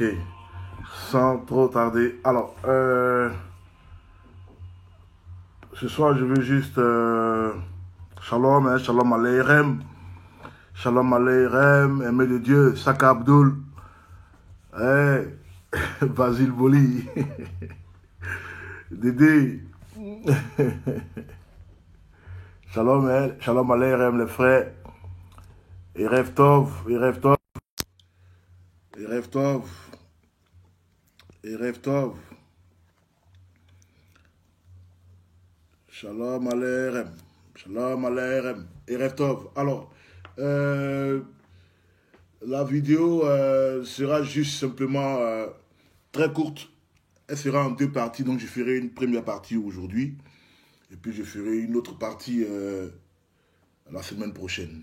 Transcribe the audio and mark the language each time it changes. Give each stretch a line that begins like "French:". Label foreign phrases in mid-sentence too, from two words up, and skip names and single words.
French: Sans trop tarder. Alors, ce soir, je veux juste...
Hebrew: shalom, hein, שלום עליכם. שלום עליכם,
French: aimé de Dieu, Saka Abdul. Hey, Basile Boli. Dédé. Shalom, hein,
Hebrew: שלום עליכם,
French: les frères.
Hebrew: ערב טוב, ערב טוב, ערב טוב, ערב טוב. שלום עליכם, שלום עליכם, ערב טוב.
French: Alors, la vidéo sera juste simplement très courte. Elle sera en deux parties, donc je ferai une première partie aujourd'hui et puis je ferai une autre partie la semaine prochaine.